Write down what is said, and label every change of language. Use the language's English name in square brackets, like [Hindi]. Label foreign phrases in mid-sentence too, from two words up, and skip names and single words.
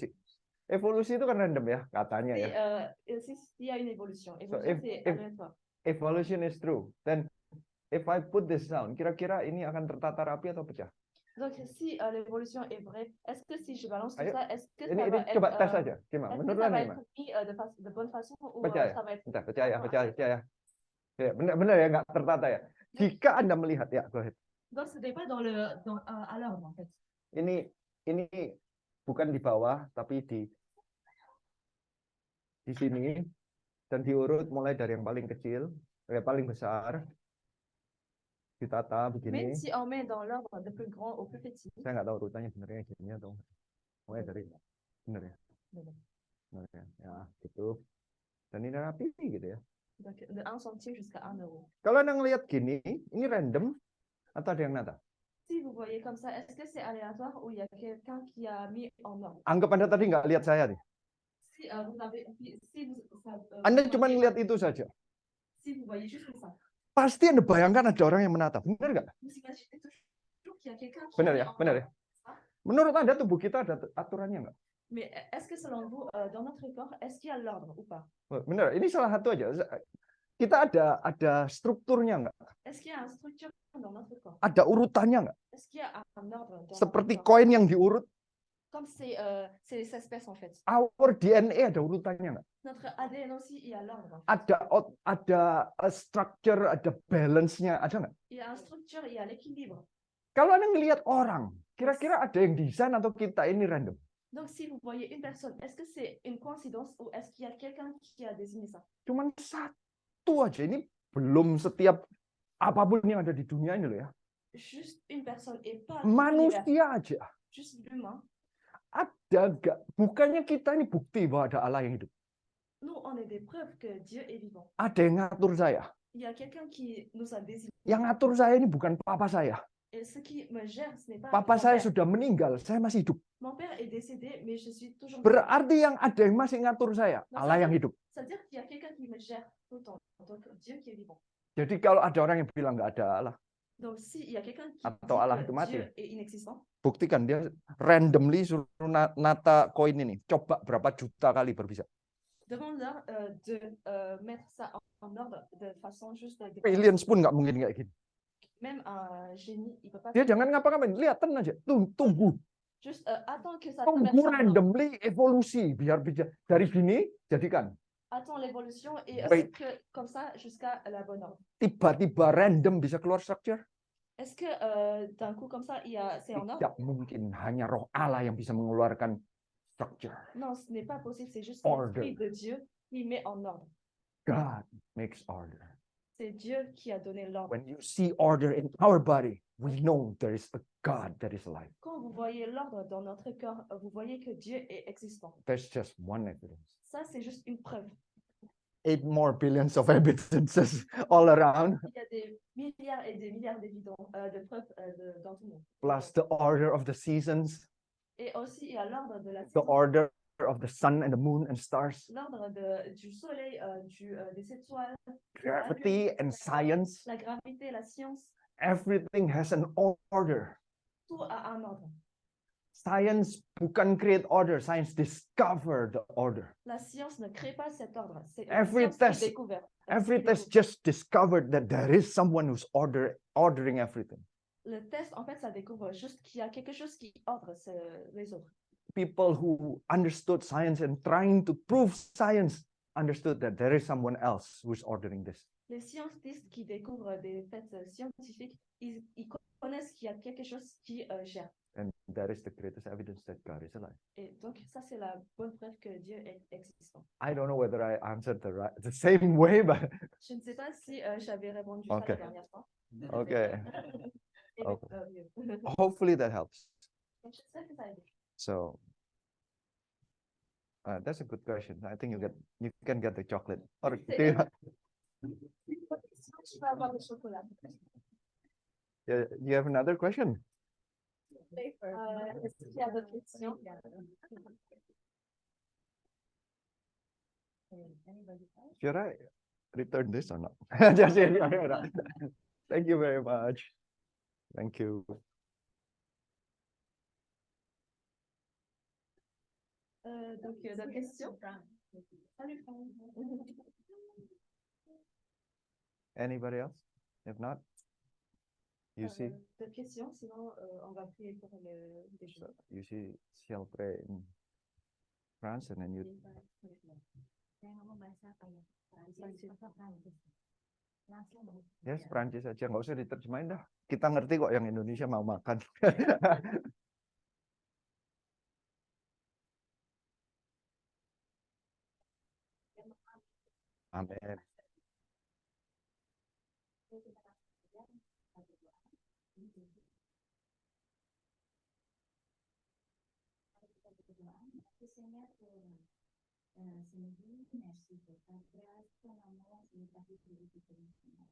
[Indonesian] Evolusi itu kan random ya, katanya ya. [French] il y a une évolution. So, Évolution, c'est aléatoire. [English] Evolution is true. Then if I put this down, [Indonesian] kira-kira ini akan tertata rapi atau pecah? [French] Donc, si l'évolution est vraie, est-ce que si je balance tout [Indonesian] Ayo, [French] ça, est-ce que [Indonesian] Ini [French] ça va être, [Indonesian] coba tes aja. Gimana? [French] est-ce que [Indonesian] Menurut [French] ça [Indonesian] Anda [French] va [Indonesian] gimana? [French] être mis de bonne façon ou [Indonesian] Percaya. [French] ça va être [Indonesian] Bentar, percaya. Ya, benar ya, nggak tertata ya. Jika Anda melihat, ya, [English] go ahead. [French] Donc, ce n'est pas à l'ordre, en fait. [Indonesian] Ini bukan di bawah, tapi di sini dan diurut mulai dari yang paling kecil, yang paling besar, ditata begini. [French] Même si on met dans l'ordre de plus grand au plus petit. [Indonesian] Saya nggak tahu urutannya benernya gini atau mulai dari bener ya. Bener ya. Ya, gitu. Dan ini rapi gitu ya. [French] Donc, de 1 centime jusqu'à 1 euro. [Indonesian] Kalau Anda ngelihat gini, ini random atau ada yang nata? [French] Si vous voyez comme ça, est-ce que c'est aléatoire ou il y a quelqu'un qui a mis en ordre? [Indonesian] Anggap Anda tadi nggak lihat saya nih. Anda cuma lihat itu saja. [French] Si vous voyez juste ça. [Indonesian] Pasti Anda bayangkan ada orang yang menata. Benar nggak? [French] Vous imaginez toujours qu'il y a quelqu'un qui [Indonesian] Benar [French] a [Indonesian] ya, [French] mis en [Indonesian] benar ya. [French] ordre. [Indonesian] Menurut Anda tubuh kita ada aturannya nggak? [French] Mais est-ce que selon vous, dans notre corps, est-ce qu'il y a l'ordre ou pas? [Indonesian] Benar, ini salah satu aja. Kita ada strukturnya nggak? [French] Est-ce qu'il y a une structure dans notre corps? [Indonesian] Ada urutannya nggak? [French] Est-ce qu'il y a un ordre dans [Indonesian] Seperti [French] notre corps? [Indonesian] koin yang diurut, [French] Comme c'est les espèces en fait. [English] our DNA [Indonesian] ada urutannya nggak? [French] Notre ADN aussi, il y a l'ordre. En fait. [Indonesian] Ada structure, ada balance-nya, ada nggak? [French] Il y a une structure, il y a l'équilibre. [Indonesian] Kalau Anda ngelihat orang, kira-kira ada yang desain atau kita ini random? [French] Donc si vous voyez une personne, est-ce que c'est une coïncidence ou est-ce qu'il y a quelqu'un qui a désigné ça? [Indonesian] Cuman satu aja, ini belum setiap apapun yang ada di dunia ini loh ya. [French] Juste une personne et pas tout l'univers. [Indonesian] Manusia aja. [French] Juste l'humain. [Indonesian] Ada nggak? Bukannya kita ini bukti bahwa ada Allah yang hidup. [French] Nous, on est des preuves que Dieu est vivant. [Indonesian] Ada yang ngatur saya. [French] Il y a quelqu'un qui nous a désigné. [Indonesian] Yang ngatur saya ini bukan papa saya. [French] Et ce qui me gère, ce n'est pas [Indonesian] Papa [French] mon [Indonesian] saya [French] père. [Indonesian] sudah meninggal, saya masih hidup. [French] Mon père est décédé, mais je suis toujours vivant. [Indonesian] Berarti yang ada yang masih ngatur saya, Allah yang hidup. [French] C'est-à-dire qu'il y a quelqu'un qui me gère tout le temps. Donc Dieu qui est vivant. [Indonesian] Jadi kalau ada orang yang bilang nggak ada Allah, [French] Donc s'il y a quelqu'un qui [Indonesian] Atau Allah [French] dit [Indonesian] itu [French] que [Indonesian] mati. [French] Dieu est inexistant, [Indonesian] buktikan dia randomly suruh nata koin ini. Coba berapa juta kali berbisa. [French] Demande-leur de mettre ça en ordre de façon juste [Indonesian] Aliens pun nggak mungkin kayak gini. [French] Même un génie, il peut pas [Indonesian] Dia [French] faire [Indonesian] jangan [French] ça. [Indonesian] ngapa-ngapain, lihatin aja, tunggu. [French] Juste attends que ça [Indonesian] Tunggu [French] traverse un ordre. [Indonesian] randomly evolusi, biar bisa dari gini jadikan. [French] Attends l'évolution et Wait. que, comme ça jusqu'à la bonne ordre. [Indonesian] Tiba-tiba random bisa keluar structure. [French] Est-ce que d'un coup comme ça, c'est en ordre? [Indonesian] Tidak mungkin, hanya roh Allah yang bisa mengeluarkan structure. [French] Non, ce n'est pas possible, c'est juste Order. l'Esprit de Dieu qui met en ordre. [English] God makes order. [French] C'est Dieu qui a donné l'ordre. [English] When you see order in our body, we know there is a God that is alive. [French] Quand vous voyez l'ordre dans notre corps, vous voyez que Dieu est existant. [English] That's just one evidence. [French] Ça, c'est juste une preuve. [English] 8 more billions of evidences all around, [French] Il y a des milliards et des milliards de preuves dans tout le monde. [English] plus the order of the seasons, [French] Et aussi, il y a l'ordre de la the saison, [English] order of the sun and the moon and stars, [French] l'ordre du soleil, des étoiles, [English] gravity and science. [French] la gravité, la science. [English] Everything has an order. [French] Tout a un ordre. [English] Science bukan create order, science discover the order. [French] La science ne crée pas cet ordre. C'est une Every science test- qui découvre. [English] Every test just discovered that there is someone who's ordering everything. [French] Le test, en fait, ça découvre juste qu'il y a quelque chose qui ordre les autres. [English] People who understood science and trying to prove science understood that there is someone else who's ordering this. [French] Les scientistes qui découvrent des faits scientifiques, ils connaissent qu'il y a quelque chose qui gère. [English] And that is the greatest evidence that God is alive. [French] Et donc, ça, c'est la bonne preuve que Dieu est existant. [English] I don't know whether I answered the same way, but [French] Je ne sais pas si j'avais répondu Ok. ça la dernière fois. okay. Et Ok. mieux. [English] Hopefully that helps. [French] J'espère que ça a aidé. [English] So that's a good question. I think you can get the chocolate. Or do you, [French] Je vais avoir le chocolat. [English] you have another question? [French] Est-ce qu'il y a d'autres questions? [English] Should I return this or not? Just kidding. Thank you very much. Thank you. [French] Donc, d'autres questions? Salut, Franck. [English] Anybody else? If not, you see, [French] D'autres questions? Sinon, on va prier pour le déjeuner. [English] you see, shall pray in France and then you. Yes, [Indonesian] Prancis aja, nggak usah diterjemahin dah. Kita ngerti kok yang Indonesia mau makan. Amin. [French] Seigneur, ce midi, merci pour ta grâce, ton amour et ta fidélité pour nous, Seigneur.